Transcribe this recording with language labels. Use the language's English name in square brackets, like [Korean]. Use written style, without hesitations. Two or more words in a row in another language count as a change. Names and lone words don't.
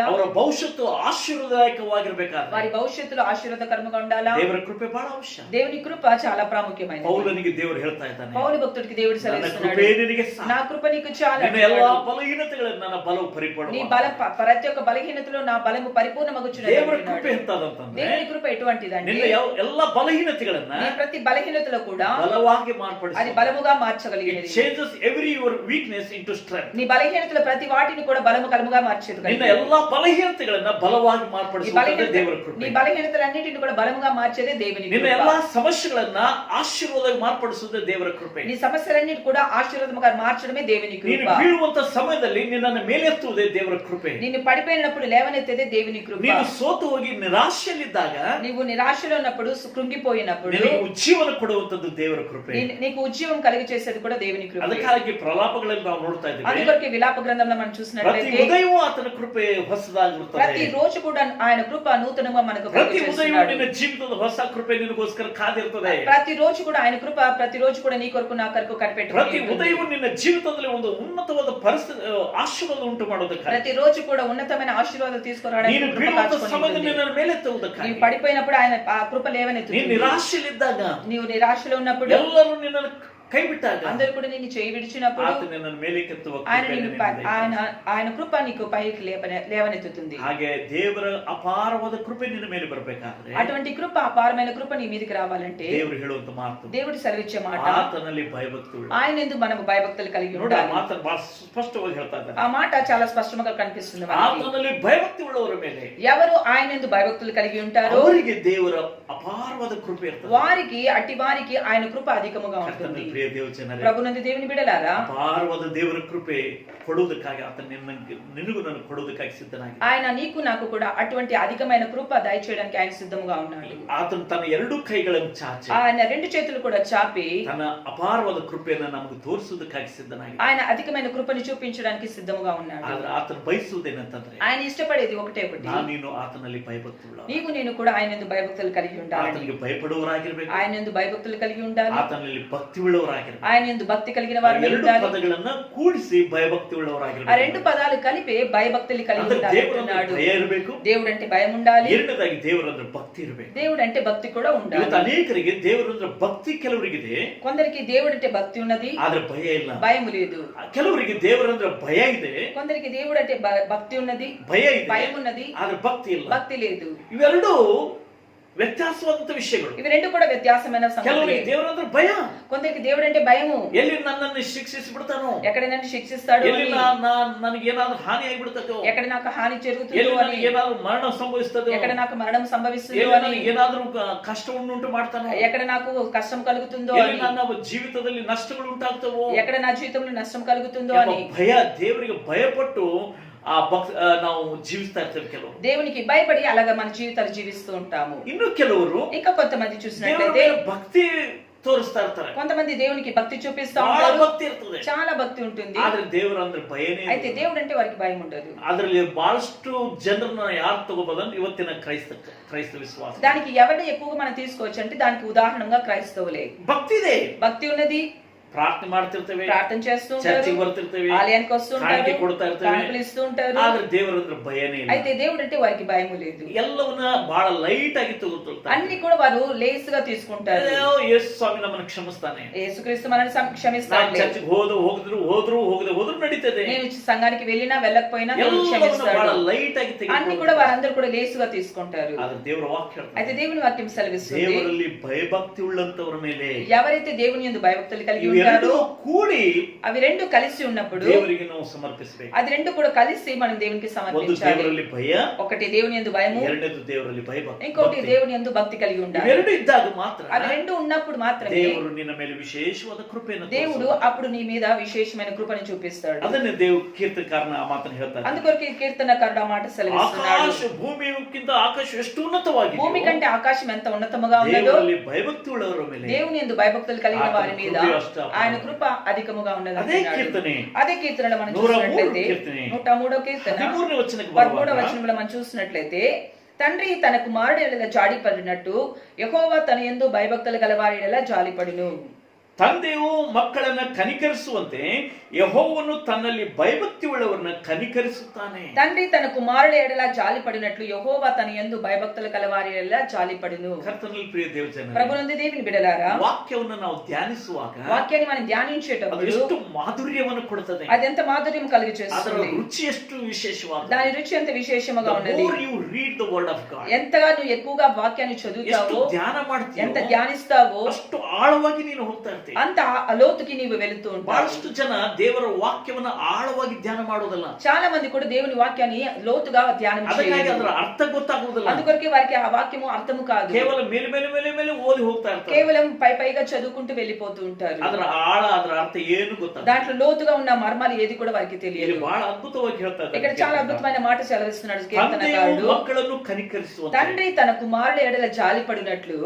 [Kannada] ಅವರ ಭವಿಷ್ಯತ್ತು ಆಶೀರ್ವಾದದಾಯಕವಾಗಿರ್ಬೇಕಾದ್ರೆ [Telugu] వారి భవిష్యత్తులో ఆశీర్వాదకరంగా ఉండాలా? [Kannada] ದೇವರ ಕೃಪೆ ಬಹಳ ಅವಶ್ಯ. [Telugu] దేవుని కృప చాలా ప్రాముఖ్యమైనది. [Kannada] ಪೌಲನಿಗೆ ದೇವರು ಹೇಳ್ತಾ ಇದ್ದಾನೆ, [Telugu] పౌలు భక్తుడికి దేవుడు [Kannada] ನನ್ನ [Telugu] సెలవిస్తున్నాడు, [Kannada] ಕೃಪೆ ನಿನಗೆ ಸಾಕು. [Telugu] నా కృప నీకు చాలు. [Kannada] ನಿನ್ನ ಎಲ್ಲಾ ಬಲಹೀನತೆಗಳನ್ನು ನನ್ನ ಬಲವು [Telugu] నీ [Kannada] ಪರಿಪೂರ್ಣ. [Telugu] ప్రతి ఒక్క బలహీనతలో నా బలము పరిపూర్ణమగుచున్నది [Kannada] ದೇವರ [Telugu] అంటున్నాడు. [Kannada] ಕೃಪೆ ಎಂತದಂತಂದ್ರೆ, [Telugu] దేవుని కృప ఎటువంటిదంటే, [Kannada] ನಿನ್ನ ಎಲ್ಲ ಬಲಹೀನತೆಗಳನ್ನ [Telugu] నీ ప్రతి బలహీనతలో కూడా [Kannada] ಬಲವಾಗಿ [Telugu] అది [Kannada] ಮಾರ್ಪಡಿಸಿ, [Telugu] బలముగా [English] it [Telugu] మార్చగలిగేది. [English] changes every your weakness into strength. [Telugu] నీ బలహీనతలో ప్రతి వాటిని కూడా బలము కలముగా మార్చేది. [Kannada] ನಿನ್ನ ಎಲ್ಲಾ బలహీనತೆಗಳನ್ನ ಬಲವಾಗಿ [Telugu] నీ [Kannada] ಮಾರ್ಪಡಿಸುವುದೇ ದೇವರ [Telugu] నీ [Kannada] ಕೃಪೆ. [Telugu] బలహీనతలన్నిటిని కూడా బలముగా మార్చేదే దేవుని [Kannada] ನಿನ್ನ [Telugu] కృప. [Kannada] ಎಲ್ಲಾ సమస్యೆಗಳನ್ನ ಆಶೀರ್ವಾದ ಮಾರ್ಪಡಿಸುವುದೇ ದೇವರ ಕೃಪೆ. [Telugu] నీ సమస్యలన్నిటి కూడా ఆశీర్వాదముగా మార్చడమే దేవుని [Kannada] ನೀನು [Telugu] కృప. [Kannada] ಬೀಳುವಂತ ಸಮಯದಲ್ಲಿ ನಿನ್ನನ್ನು ಮೇಲೆತ್ತುವುದೇ ದೇವರ ಕೃಪೆ. [Telugu] నిన్ను పడిపోయినప్పుడు లేవనెత్తేదే దేవుని కృప. [Kannada] ನೀನು ಸೋತು ಹೋಗಿ ನಿರಾಶೆಯಲ್ಲಿದ್ದಾಗ [Telugu] నీవు నిరాశలో ఉన్నప్పుడు, కృంగిపోయినప్పుడు [Kannada] ನಿನಗೆ ಉಜ್ಜೀವನ ಕೊಡುವಂತದ್ದು ದೇವರ ಕೃಪೆ. [Telugu] నీకు ఉజ్జీవం కలిగి చేసేది కూడా దేవుని కృప. [Kannada] ಅದಕ್ಕಾಗಿ ಪ್ರಲಾಪಗಳಲ್ಲಿ ನಾವು ನೋಡ್ತಾ ಇದ್ದೀವಿ, [Telugu] అందుకొరకే విలాప గ్రంథంలో మనం [Kannada] ಪ್ರತಿ [Telugu] చూసినట్లయితే [Kannada] ಉದಯವೂ ಆತನ ಕೃಪೆ ಹೊಸದಾಗಿರುತ್ತದೆ. [Telugu] ప్రతి రోజు కూడా ఆయన కృప నూతనంగా మనకు [Kannada] ಪ್ರತಿ ಉದಯವೂ [Telugu] కలుగజేస్తున్నాడు. [Kannada] ನಿನ್ನ ಜೀವಿತದ ಹೊಸ ಕೃಪೆ ನಿನಗೋಸ್ಕರ ಕಾದಿರ್ತದೆ. [Telugu] ప్రతి రోజు కూడా ఆయన కృప ప్రతి రోజు కూడా నీ కొరకు నా కొరకు కనిపెట్టుకుని [Kannada] ಪ್ರತಿ [Telugu] ఉంటుంది. [Kannada] ಉದಯವೂ ನಿನ್ನ ಜೀವಿತದಲ್ಲಿ ಒಂದು ಉನ್ನತವಾದ ಪರಿಸ್ಥಿತಿ ಆಶೀರ್ವಾದ ಉಂಟು ಮಾಡೋದಕ್ಕಾಗಿ, [Telugu] ప్రతి రోజు కూడా ఉన్నతమైన ఆశీర్వాదాలు తీసుకురావడానికి [Kannada] ನೀನು [Telugu] కృప [Kannada] ಬೀಳುವಂತ [Telugu] కాచుకొని [Kannada] ಸಮಯದಲ್ಲಿ [Telugu] ఉంటుంది. [Kannada] ನಿನ್ನನ್ನು ಮೇಲೆತ್ತುವುದಕ್ಕಾಗಿ, [Telugu] నీవు పడిపోయినప్పుడు ఆయన ఆ కృప [Kannada] ನೀನು [Telugu] లేవనెత్తుతుంది. [Kannada] ನಿರಾಶೆಯಲ್ಲಿದ್ದಾಗ, [Telugu] నీవు నిరాశలో ఉన్నప్పుడు, [Kannada] ಎಲ್ಲರೂ నిన్నನ್ನು ಕೈ ಬಿಟ್ಟಾಗ, [Telugu] అందరూ కూడా నిన్ను చేయి విడిచినప్పుడు [Kannada] ಆತ ನಿನ್ನನ್ನು ಮೇಲೆಕ್ಕೆತ್ತುವ [Telugu] ఆయన [Kannada] ಕೃಪೆ [Telugu] నిన్ను [Kannada] ನಿನ್ನಿಂದ ಇದೆ. [Telugu] ఆయన కృప నీకు పైకి లేవనెత్తుతుంది. [Kannada] ಹಾಗೆ ದೇವರ ಅಪಾರವಾದ ಕೃಪೆ ನಿನ್ನ ಮೇಲೆ ಬರಬೇಕಾದ್ರೆ, [Telugu] అటువంటి కృప, అపారమైన కృప నీ మీదకి రావాలంటే [Kannada] ದೇವರು ಹೇಳುವಂತ ಮಾತು, [Telugu] దేవుడు సెలవిచ్చే మాట, [Kannada] ಆತನಲ್ಲಿ ಭಯಭಕ್ತಿ ಉಳ್ಳ. [Telugu] ఆయన ఎందుకు మనము భయభక్తులు కలిగి [Kannada] ನೋಡಿ, ಆ [Telugu] ఉండాలి. [Kannada] ಮಾತನ್ನು ಬಹಳ ಸ್ಪಷ್ಟವಾಗಿ ಹೇಳ್ತಾ ಇದ್ದಾರೆ. [Telugu] ఆ మాట చాలా స్పష్టంగా కనిపిస్తుంది మనకి. [Kannada] ಆತನಲ್ಲಿ ಭಯಭಕ್ತಿ ಉಳ್ಳವರ ಮೇಲೆ [Telugu] ఎవరు ఆయన ఎందుకు భయభక్తులు కలిగి ఉంటారో [Kannada] ಅವರಿಗೆ ದೇವರ ಅಪಾರವಾದ ಕೃಪೆ ಇರ್ತದೆ. [Telugu] వారికి అట్టి వారికి ఆయన కృప అధికముగా ఉంటుంది. [Kannada] ಪ್ರಿಯ ದೇವಜನರೇ, [Telugu] ప్రభునందు దేవుని బిడలారా, [Kannada] ಅಪಾರವಾದ ದೇವರ ಕೃಪೆ ಕೊಡುವುದಕ್ಕಾಗಿ ಆತ ನಿನಗೂ ನಾನು ಕೊಡುವುದಕ್ಕಾಗಿ ಸಿದ್ಧನಾಗಿದೆ. [Telugu] ఆయన నీకు నాకు కూడా అటువంటి అధికమైన కృప దయచేయడానికి ఆయన సిద్ధముగా ఉన్నాడు. [Kannada] ಆತನು ತನ್ನ ಎರಡು ಕೈಗಳನ್ನು ಚಾಚಿ [Telugu] ఆయన రెండు చేతులు కూడా చాపి [Kannada] ತನ್ನ ಅಪಾರವಾದ ಕೃಪೆಯನ್ನು ನಮಗೆ ತೋರಿಸುವುದಕ್ಕಾಗಿ ಸಿದ್ಧನಾಗಿದೆ. [Telugu] ఆయన అధికమైన కృపను చూపించడానికి సిద్ధముగా ఉన్నాడు. [Kannada] ಆದ್ರೆ ಆತನು ಬಯಸುವುದೇನಂತಂದ್ರೆ, [Telugu] ఆయన ఇష్టపడేది ఒకటే ఒకటి, [Kannada] ನೀನು ಆತನಲ್ಲಿ ಭಯಭಕ್ತಿಯುಳ್ಳ, [Telugu] నీవు నేను కూడా ఆయన యందు భయభక్తులు కలిగి ఉండాలి. [Kannada] ಆತನಿಗೆ ಭಯಪಡುವವರಾಗಿರ್ಬೇಕು, [Telugu] ఆయన యందు భయభక్తులు కలిగి ఉండాలి, [Kannada] ಆತನಲ್ಲಿ ಭಕ್ತಿ ಉಳ್ಳವರಾಗಿರ್ಬೇಕು. [Telugu] ఆయన యందు భక్తి కలిగిన వారు [Kannada] ಎರಡು [Telugu] ఉండాలి. [Kannada] ಪದಗಳನ್ನ ಕೂಡಿಸಿ ಭಯಭಕ್ತಿ [Telugu] ఆ [Kannada] ಉಳ್ಳವರಾಗಿರ್ಬೇಕು. [Telugu] రెండు పదాలు కలిపి భయభక్తులు కలిగి [Kannada] ಅಂದ್ರೆ [Telugu] ఉండాలి [Kannada] ದೇವರಂದ್ರೆ [Telugu] అంటున్నాడు. [Kannada] ಭಯ ಇರಬೇಕು, [Telugu] దేవుడు అంటే భయం ఉండాలి, [Kannada] ಎರಡನೇದಾಗಿ ದೇವರಂದ್ರೆ ಭಕ್ತಿ ಇರಬೇಕು. [Telugu] దేవుడు అంటే భక్తి కూడా ఉండాలి. [Kannada] ಇವತ್ತು ಅನೇಕರಿಗೆ ದೇವರಂದ್ರೆ ಭಕ್ತಿ ಕೆಲವರಿಗಿದೆ, [Telugu] కొందరికి దేవుడు అంటే భక్తి ఉన్నది, [Kannada] ಆದ್ರೆ ಭಯ ಇಲ್ಲ. [Telugu] భయం లేదు. [Kannada] ಕೆಲವರಿಗೆ ದೇವರಂದ್ರೆ ಭಯ ಇದೆ, [Telugu] కొందరికి దేవుడు అంటే భక్తి ఉన్నది, [Kannada] ಭಯ ಇದೆ, [Telugu] భయం ఉన్నది, [Kannada] ಆದ್ರೆ ಭಕ್ತಿ ಇಲ್ಲ. [Telugu] భక్తి లేదు. [Kannada] ಇವೆರಡೂ ವ್ಯತ್ಯಾಸವಾದಂತ ವಿಷಯಗಳು. [Telugu] ఇవి రెండు కూడా వ్యత్యాసమైన సంగతులే. [Kannada] ಕೆಲವರಿಗೆ ದೇವರಂದ್ರೆ ಭಯ, [Telugu] కొందరికి దేవుడు అంటే భయము, [Kannada] ಎಲ್ಲಿ ನನ್ನನ್ನು ಶಿಕ್ಷಿಸಿ ಬಿಡ್ತಾನೋ, [Telugu] ఎక్కడ నన్ను శిక్షిస్తాడు [Kannada] ಎಲ್ಲಿ [Telugu] అని, [Kannada] ನನಗೇನಾದ್ರೂ ಹಾನಿ ಆಗಿಬಿಡ್ತದೋ, [Telugu] ఎక్కడ నాకు హాని [Kannada] ಎಲ್ಲಿ [Telugu] జరుగుతుందో అని, [Kannada] ನನಗೇನಾದ್ರೂ ಮರಣ ಸಂಭವಿಸ್ತದೋ, [Telugu] ఎక్కడ నాకు మరణం సంభవిస్తుందో [Kannada] ಎಲ್ಲಿ [Telugu] అని, [Kannada] ನನಗೇನಾದ್ರೂ ಕಷ್ಟವನ್ನುಂಟು ಮಾಡ್ತಾನೋ, [Telugu] ఎక్కడ నాకు కష్టం కలుగుతుందో [Kannada] ಎಲ್ಲಿ [Telugu] అని, [Kannada] ನನ್ನ ಜೀವಿತದಲ್ಲಿ ನಷ್ಟಗಳು ಉಂಟಾಗ್ತವೋ [Telugu] ఎక్కడ నా జీవితంలో నష్టం కలుగుతుందో [Kannada] ಎಂಬ [Telugu] అని [Kannada] ಭಯ, ದೇವರಿಗೆ ಭಯಪಟ್ಟು ನಾವು ಜೀವಿಸ್ತಾ ಇರ್ತೇವೆ. ಕೆಲವರು [Telugu] దేవునికి భయపడి అలాగా మన జీవితాలు జీవిస్తూ ఉంటాము. [Kannada] ಇನ್ನು ಕೆಲವರು [Telugu] ఇంకా కొంతమంది [Kannada] ದೇವರ [Telugu] చూసినట్లయితే [Kannada] ಮೇಲೆ ಭಕ್ತಿ ತೋರಿಸ್ತಾ ಇರ್ತಾರೆ, [Telugu] కొంతమంది దేవునికి భక్తి చూపిస్తా [Kannada] ಬಹಳ [Telugu] ఉంటారు, [Kannada] ಭಕ್ತಿ ಇರ್ತದೆ, [Telugu] చాలా భక్తి ఉంటుంది. [Kannada] ಆದ್ರೆ ದೇವರ ಅಂದ್ರೆ ಭಯನೇ ಇಲ್ಲ. [Telugu] అయితే దేవుడు అంటే వారికి భయం ఉండదు. [Kannada] ಅದರಲ್ಲಿ ಬಹಳಷ್ಟು ಜನರನ್ನ ಯಾರು ತಗೋಬೋದಂದ್ರೆ ಇವತ್ತಿನ ಕ್ರೈಸ್ತ ವಿಶ್ವಾಸ. [Telugu] దానికి ఎవరిని ఎక్కువగా మనం తీసుకోవచ్చు అంటే దానికి ఉదాహరణగా క్రైస్తవులే. [Kannada] ಭಕ್ತಿ ಇದೆ, [Telugu] భక్తి ఉన్నది, [Kannada] ಪ್ರಾರ್ಥನೆ ಮಾಡ್ತಿರ್ತೇವೆ, [Telugu] ప్రార్థన చేస్తూ ఉంటారు, [Kannada] ಚರ್ಚಿಗೆ ಬರ್ತಿರ್ತೇವೆ, [Telugu] ఆలయానికి వస్తూ ఉంటారు, [Kannada] ಕಾಣಿಕೆ ಕೊಡ್ತಾ ಇರ್ತೇವೆ, [Telugu] కానుకలు ఇస్తూ ఉంటారు. [Kannada] ಆದ್ರೆ ದೇವರಂದ್ರೆ ಭಯನೇ ಇಲ್ಲ. [Telugu] అయితే దేవుడు అంటే వారికి భయం లేదు. [Kannada] ಎಲ್ಲವನ್ನ ಬಹಳ ಲೈಟ್ ಆಗಿ ತಗೋತಿರ್ತಾರೆ. [Telugu] అన్ని కూడా వారు లేసుగా తీసుకుంటారు. [Kannada] ಯೇಸು ಸ್ವಾಮಿ ನಮ್ಮನ್ನು ಕ್ಷಮಿಸ್ತಾನೆ, [Telugu] యేసుక్రీస్తు మనల్ని [Kannada] ನಾನು [Telugu] క్షమిస్తాడు. [Kannada] ಚರ್ಚಿಗೆ ಹೋಗದೆ ನಡೀತದೆ, [Telugu] నేను సంఘానికి వెళ్ళినా వెళ్ళకపోయినా నేను [Kannada] ಎಲ್ಲವನ್ನ ಬಹಳ [Telugu] క్షమిస్తాడు. [Kannada] ಲೈಟ್ ಆಗಿ [Telugu] అన్ని కూడా వారందరూ కూడా లేసుగా తీసుకుంటారు. [Kannada] ಆದ್ರೆ ದೇವರ ವಾಕ್ಯ [Telugu] అయితే దేవుని వాక్యం సెలవిస్తుంది, [Kannada] ದೇವರಲ್ಲಿ ಭಯಭಕ್ತಿ ಉಳ್ಳಂತವರ ಮೇಲೆ [Telugu] ఎవరైతే దేవుని యందు భయభక్తులు కలిగి [Kannada] ಇವೆರಡೂ [Telugu] ఉంటారో [Kannada] ಕೂಡಿ [Telugu] అవి రెండు కలిసి ఉన్నప్పుడు [Kannada] ದೇವರಿಗೆ ನಾವು ಸಮರ್ಪಿಸಬೇಕು. [Telugu] అది రెండు కూడా కలిసి మనం దేవునికి [Kannada] ಒಂದು [Telugu] సమర్పించాలి. [Kannada] ದೇವರಲ್ಲಿ ಭಯ, [Telugu] ఒకటి దేవుని యందు భయము, [Kannada] ಎರಡನೇದು ದೇವರಲ್ಲಿ ಭಯಭಕ್ತಿ. [Telugu] ఇంకోటి దేవుని యందు భక్తి కలిగి ఉండాలి. [Kannada] ಇವೆರಡು ಇದ್ದಾಗ ಮಾತ್ರ [Telugu] అవి రెండు ఉన్నప్పుడు మాత్రమే [Kannada] ದೇವರು ನಿನ್ನ ಮೇಲೆ ವಿಶೇಷವಾದ ಕೃಪೆಯನ್ನು [Telugu] దేవుడు [Kannada] ತೋರಿಸುತ್ತಾನೆ. [Telugu] అప్పుడు నీ మీద విశేషమైన కృపను చూపిస్తాడు. [Kannada] ಅದನ್ನೇ ಕೀರ್ತನಕಾರನ ಆ ಮಾತನ್ನು ಹೇಳ್ತಾರೆ, [Telugu] అందుకొరకు ఈ కీర్తనకారుడు ఆ మాట సెలవిస్తున్నాడు, [Kannada] ಆಕಾಶ ಭೂಮಿಗಿಂತ ಆಕಾಶ ಎಷ್ಟು ಉನ್ನತವಾಗಿದೆ, [Telugu] భూమి కంటే ఆకాశం ఎంత ఉన్నతముగా ఉన్నదో [Kannada] ದೇವರಲ್ಲಿ ಭಯಭಕ್ತಿ ಉಳ್ಳವರ ಮೇಲೆ [Telugu] దేవుని యందు భయభక్తులు కలిగిన వారి మీద ఆయన కృప అధికముగా ఉన్నది [Kannada] ಅದೇ [Telugu] అంటున్నాడు. [Kannada] ಕೀರ್ತನೆ [Telugu] అదే కీర్తనలో మనం 103 చూసినట్లయితే [Kannada] కీర్తನೆ [Telugu] 103వ కీర్తన [Kannada] 13వ వచనಕ್ಕೆ [Telugu] 13వ [Kannada] ಬರುವಾಗ [Telugu] వచనంలో మనం చూసినట్లయితే, తండ్రి తన కుమారుడు ఎడల జాలిపడినట్టు యెహోవా తన యందు భయభక్తులు గలవారి ఎడల జాలిపడును. [Kannada] ತಂದೆಯು ಮಕ್ಕಳನ್ನ ಕನಿಕರಿಸುವಂತೆ ಯೆಹೋವನು ತನ್ನಲ್ಲಿ ಭಯಭಕ್ತಿ ಉಳ್ಳವರನ್ನ ಕನಿಕರಿಸುತ್ತಾನೆ. [Telugu] తండ్రి తన కుమారుడు ఎడల జాలిపడినట్లు యెహోవా తన యందు భయభక్తులు గలవారి ఎడల జాలిపడును. [Kannada] ಕರ್ತನಲ್ಲಿ ಪ್ರಿಯ ದೇವಜನರೇ, [Telugu] ప్రభునందు దేవుని బిడ్డలారా, [Kannada] ವಾಕ್ಯವನ್ನು ನಾವು ಧ್ಯಾನಿಸುವಾಗ [Telugu] వాక్యాన్ని మనం [Kannada] ಅದು [Telugu] ధ్యానించేటప్పుడు [Kannada] ಎಷ್ಟು ಮಾಧುರ್ಯವನ್ನು ಕೊಡುತ್ತದೆ, [Telugu] అది ఎంత మాధుర్యం కలిగి [Kannada] ಅದರ [Telugu] చేస్తుంది, [Kannada] ರುಚಿ ಎಷ್ಟು ವಿಶೇಷವಾದ. [Telugu] దాని రుచి ఎంత విశేషముగా ఉన్నది. [English] you read the word of God, [Telugu] ఎంతగా నువ్వు ఎక్కువగా వాక్యాన్ని [Kannada] ಎಷ್ಟು [Telugu] చదువుతావో, [Kannada] ಧ್ಯಾನ ಮಾಡ್ತೀಯೋ [Telugu] ఎంత ధ్యానిస్తావో [Kannada] ಅಷ್ಟು ಆಳವಾಗಿ ನೀನು ಹೋಗ್ತಾ ಇರ್ತೀಯ. [Telugu] అంత లోతుకి నీవు వెళుతూ ఉంటావు. [Kannada] ಬಹಳಷ್ಟು ಜನ ದೇವರ ವಾಕ್ಯವನ್ನ ಆಳವಾಗಿ ಧ್ಯಾನ ಮಾಡೋದಲ್ಲ, [Telugu] చాలా మంది కూడా దేవుని వాక్యాన్ని లోతుగా ధ్యానం [Kannada] ಅದಕ್ಕಾಗಿ [Telugu] చేయరు. [Kannada] ಅದರ ಅರ್ಥ ಗೊತ್ತಾಗುವುದಿಲ್ಲ, [Telugu] అందుకొరకే వారికి ఆ వాక్యము అర్థము కాదు, [Kannada] ಕೇವಲ ಮೇಲೆ ಮೇಲೆ ಮೇಲೆ ಮೇಲೆ ಓದಿ ಹೋಗ್ತಾ ಇರ್ತಾರೆ. [Telugu] కేవలం పైగా చదువుకుంటూ వెళ్ళిపోతూ ఉంటారు. [Kannada] ಅದರ ಆಳ, ಅದರ ಅರ್ಥ ಏನು ಗೊತ್ತಾಗ [Telugu] దాంట్లో లోతుగా ఉన్న మర్మాలు ఏది కూడా వారికి తెలియదు. [Kannada] ಇಲ್ಲಿ ಬಹಳ ಅದ್ಭುತವಾಗಿ ಹೇಳ್ತಾ [Telugu] ఇక్కడ [Kannada] ಇದ್ದಾರೆ. [Telugu] చాలా అద్భుతమైన మాట సెలవిస్తున్నాడు [Kannada] ತಂದೆಯು [Telugu] కీర్తనకారుడు, [Kannada] ಮಕ್ಕಳನ್ನು ಕನಿಕರಿಸುವಂತೆ. [Telugu] తండ్రి తన కుమారుడు ఎడల జాలిపడినట్లు.